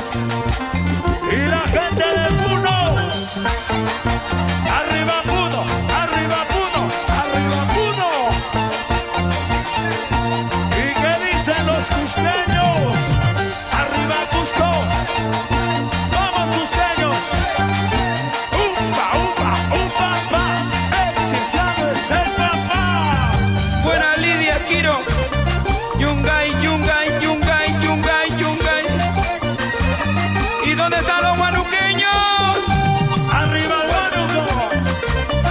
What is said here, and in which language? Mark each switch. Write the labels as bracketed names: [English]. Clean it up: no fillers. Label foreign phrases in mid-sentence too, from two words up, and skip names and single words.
[Spanish] Y la gente de Puno. Arriba Puno, arriba Puno, arriba Puno. ¿Y qué dicen los cusqueños? Arriba Cusco. Vamos cusqueños. Upa, upa, upa, pa. El cienciano es el papá. Buena Lidia Quiro, Yungay, Yungay, Yungay, Yungay, Yungay. ¿Y dónde están los guanuqueños? Arriba Huánuco.